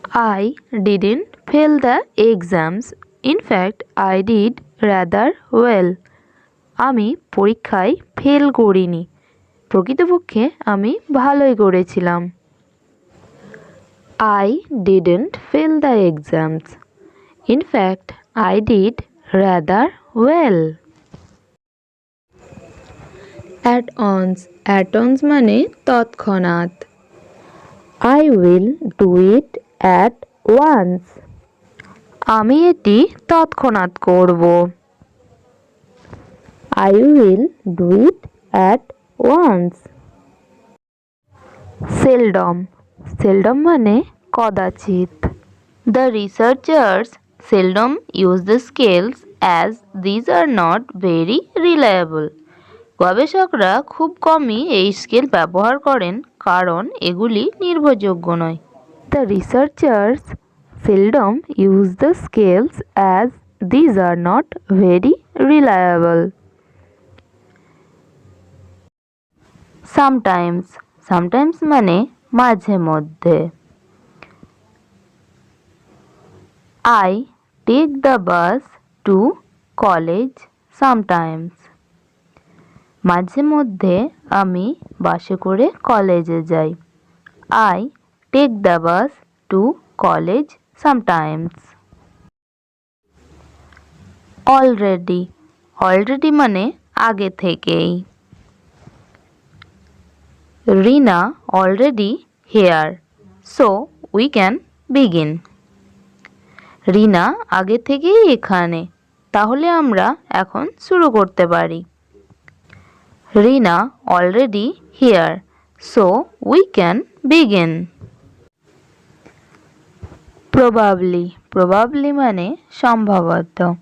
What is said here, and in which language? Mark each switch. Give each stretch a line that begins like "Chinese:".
English: I didn't fail the exams, in fact I did rather well.
Bangla: আমি পরীক্ষায় fail করিনি, প্রকৃতপক্ষে আমি ভালোই করেছিলাম।
English: I didn't fail the exams. In fact, I did rather well.
Bangla: At once, at once মানে তৎক্ষণাৎ।
English: I will do it at once.
Bangla: আমি এটি তৎক্ষণাৎ করব।
English: I will do it at once.
Bangla: Seldom, seldom মানে কদাচিৎ।
English: The researchers seldom use the scales as these are not very reliable.
Bangla: গবেষকরা খুব কমই এই স্কেল ব্যবহার করেন কারণ এগুলি নির্ভরযোগ্য নয়।
English: The researchers seldom use the scales as these are not very reliable.
Bangla: Sometimes, sometimes মানে মাঝে মধ্যে।
English: I take the bus to college sometimes.
Bangla: মাঝে মধ্যে আমি বাসে করে কলেজে যাই।
English: I take the bus to college sometimes.
Bangla: Already, already মানে আগে থেকেই।
English: Rina already here, so we can begin.
Bangla: রিনা আগে থেকেই এখানে, তাহলে আমরা এখন শুরু করতে পারি।
English: Rina already here, so we can begin.
Bangla: Probably, probably মানে সম্ভবত।